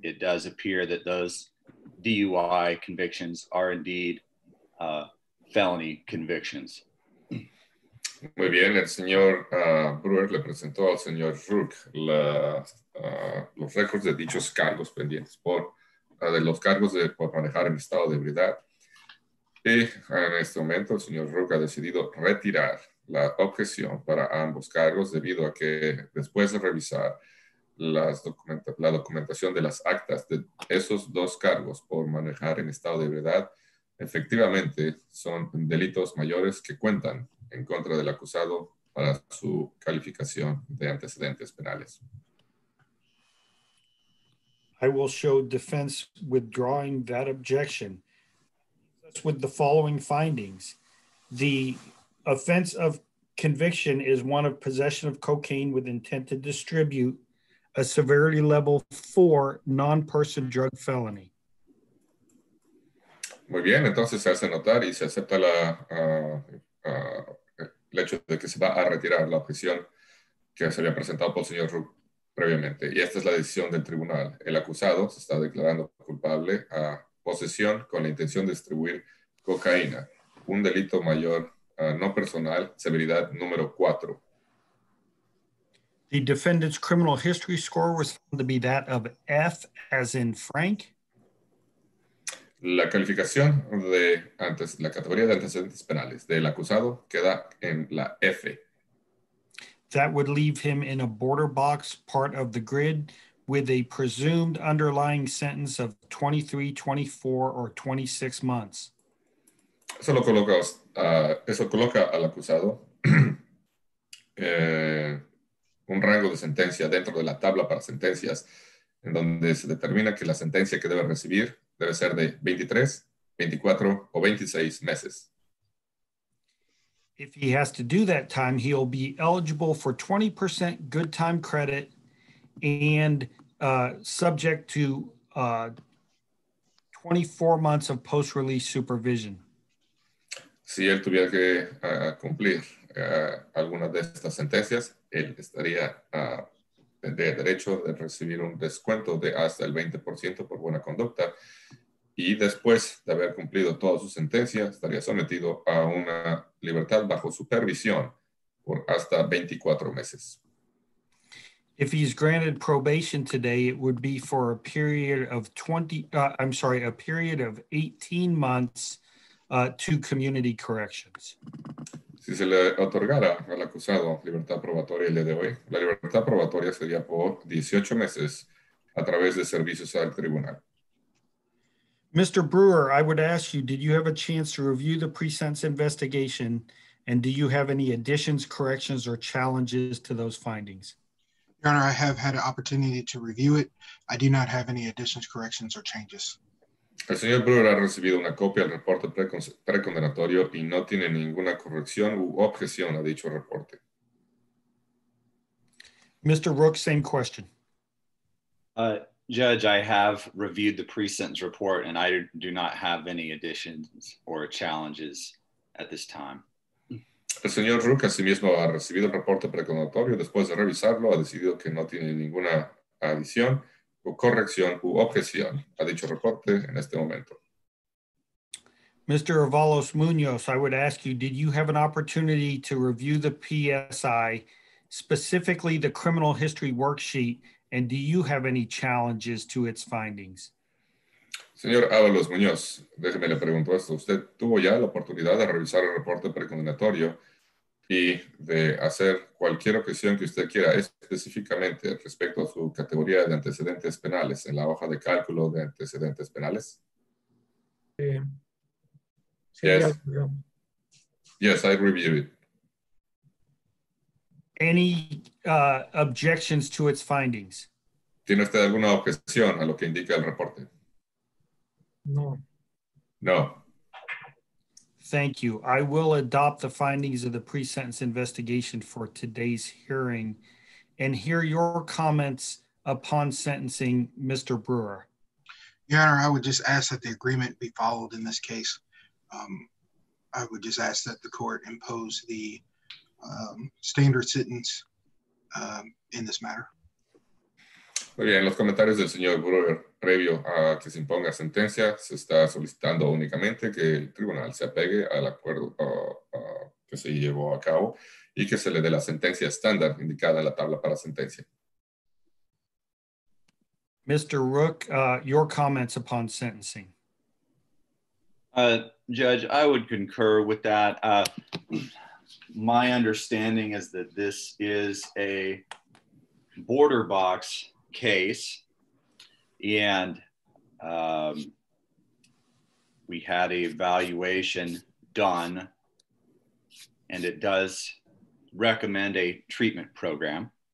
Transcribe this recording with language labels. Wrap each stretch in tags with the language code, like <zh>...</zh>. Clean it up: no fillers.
<en>It does appear that those DUI convictions are indeed felony convictions.</en> <es>Muy bien, el señor Brewer le presentó al señor Rook los récords de dichos cargos pendientes de los cargos por manejar en estado de ebriedad. Y en este momento el señor Rook ha decidido retirar la objeción para ambos cargos debido a que después de revisar la documentación de las actas de esos 2 cargos por manejar en estado de ebriedad, efectivamente son delitos mayores que cuentan en contra del acusado para su calificación de antecedentes penales.</es> <en>I will show defense withdrawing that objection. With the following findings. The offense of conviction is one of possession of cocaine with intent to distribute, a severity level 4 non-person drug felony.</en> <es>Muy bien, entonces se hace notar y se acepta el hecho de que se va a retirar la objeción que se había presentado por el señor Rook previamente. Y esta es la decisión del tribunal. El acusado se está declarando culpable a posesión con la intención de distribuir cocaína, un delito mayor no personal, severidad número 4.</es> <en>The defendant's criminal history score was found to be that of F as in Frank.</en> <es>La calificación de la categoría de antecedentes penales del acusado queda en la F.</es> <en>That would leave him in a border box part of the grid with a presumed underlying sentence of 23, 24, or 26 months.</en> <es>Eso coloca al acusado un rango de sentencia dentro de la tabla para sentencias, en donde se determina que la sentencia que debe recibir debe ser de 23, 24 o 26 meses.</es> <en>If he has to do that time, he'll be eligible for 20% good time credit and subject to 24 months of post-release supervision.</en> <es>Si él tuviera que cumplir alguna de estas sentencias, él tendría derecho de recibir un descuento de hasta el 20% por buena conducta, y después de haber cumplido toda su sentencia, estaría sometido a una libertad bajo supervisión por hasta 24 meses.</es> <en>If he's granted probation today, it would be for a period of 18 months to community corrections.</en> <es>Si se le otorgara al acusado libertad probatoria el día de hoy, la libertad probatoria sería por 18 meses a través de servicios al tribunal.</es> <en>Mr. Brewer, I would ask you, did you have a chance to review the pre-sentence investigation, and do you have any additions, corrections, or challenges to those findings? Your Honor, I have had an opportunity to review it. I do not have any additions, corrections, or changes.</en> <es>El señor Brewer ha recibido una copia del reporte precondenatorio y no tiene ninguna corrección u objeción a dicho reporte.</es> <en>Mr. Rook, same question. Judge, I have reviewed the pre-sentence report and I do not have any additions or challenges at this time.</en> <es>El señor Rook asimismo ha recibido el reporte precondenatorio. Después de revisarlo, ha decidido que no tiene ninguna adición o corrección u objeción a dicho reporte en este momento.</es> <en>Mr. Avalos-Munoz, I would ask you, did you have an opportunity to review the PSI, specifically the criminal history worksheet, and do you have any challenges to its findings?</en> <es>Señor Avalos-Munoz, déjeme le pregunto esto. ¿Usted tuvo ya la oportunidad de revisar el reporte precondenatorio y de hacer cualquier objeción que usted quiera, específicamente respecto a su categoría de antecedentes penales en la hoja de cálculo de antecedentes penales? Sí,</es> <en>Yes.</en> <es>ya.</es> <en>Yes, I reviewed it. Any objections to its findings?</en> <es>¿Tiene usted alguna objeción a lo que indica el reporte? No.</es> <en>No. Thank you. I will adopt the findings of the pre-sentence investigation for today's hearing and hear your comments upon sentencing, Mr. Brewer. Your Honor, I would just ask that the agreement be followed in this case. I would just ask that the court impose the standard sentence in this matter.</en> <es>Muy bien, los comentarios del señor Brewer previo a que se imponga sentencia, se está solicitando únicamente que el tribunal se apegue al acuerdo que se llevó a cabo y que se le dé la sentencia estándar indicada en la tabla para sentencia.</es> <en>Mr. Rook, your comments upon sentencing. Judge, I would concur with that. My understanding is that this is a border box case, and we had a evaluation done, and it does recommend a treatment program.</en>